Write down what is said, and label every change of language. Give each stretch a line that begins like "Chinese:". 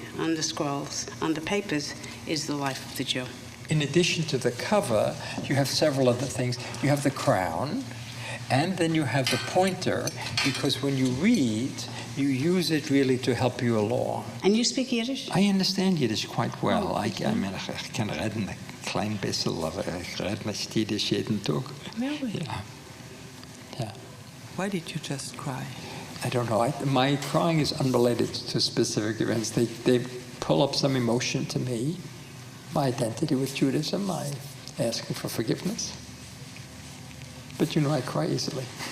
English: and the scrolls and the papers is the life of the Jew. In addition to the cover, you have several other things. You have the crown, and then you have the pointer, because when you read, you use it really to help you along. And you speak Yiddish? I understand Yiddish quite well. I mean,
German: ich kann reden ein klein bisschen, aber ich rede nicht Yiddish jeden Tag.
English: Really? Yeah. Yeah. Why did you just cry? I don't know. My crying is unrelated to specific events. They pull up some emotion to me. My identity with Judaism, my asking for forgiveness. But you know, I cry easily.